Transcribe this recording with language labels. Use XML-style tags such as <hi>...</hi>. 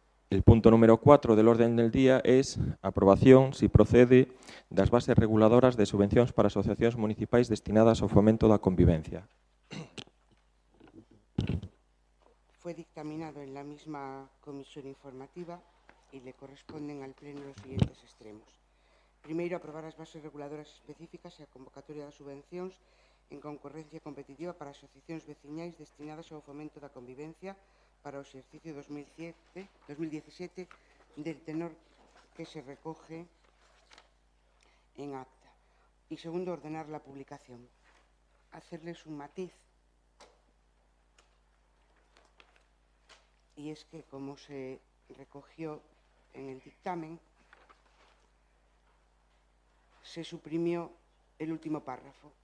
<es>El punto número 4 del orden del día es aprobación, si procede,</es> <gl>das bases reguladoras de subvencións para asociacións municipais destinadas ao fomento da convivencia.</gl> <es>Fue dictaminado en la misma comisión informativa y le corresponden al Pleno los siguientes extremos.</es> <gl>Primeiro, aprobar as bases reguladoras específicas e a convocatoria das subvencións en concurrencia competitiva para asociacións veciñais destinadas ao fomento da convivencia para o exercicio 2017</gl> <es>del tenor que se recoge en acta. Y segundo, ordenar la publicación. Hacerles un matiz. Y es que, como se recogió en el dictamen, se suprimió el último párrafo.</es>